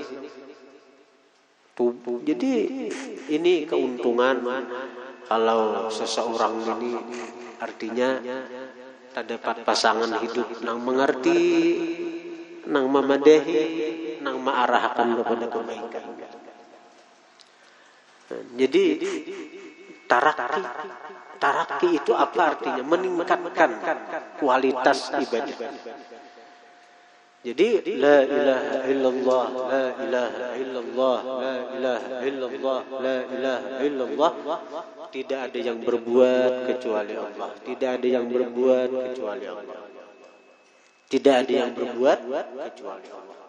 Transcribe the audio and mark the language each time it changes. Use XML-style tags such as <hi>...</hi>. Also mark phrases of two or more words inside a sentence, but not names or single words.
<id>Jadi ini keuntungan kalau seseorang ini artinya terdapat pasangan hidup nang mengerti, nang memadahi, nang mengarahkan kepada kebaikan. Jadi taraki itu apa artinya? Meningkatkan kualitas ibadah.</id> <ar>Jadi لا إله إلا الله، لا إله إلا الله، لا إله إلا الله، لا إله إلا الله.</ar> <id>Tidak ada yang berbuat kecuali Allah. Tidak ada yang berbuat kecuali Allah. Tidak ada yang berbuat kecuali Allah.</id>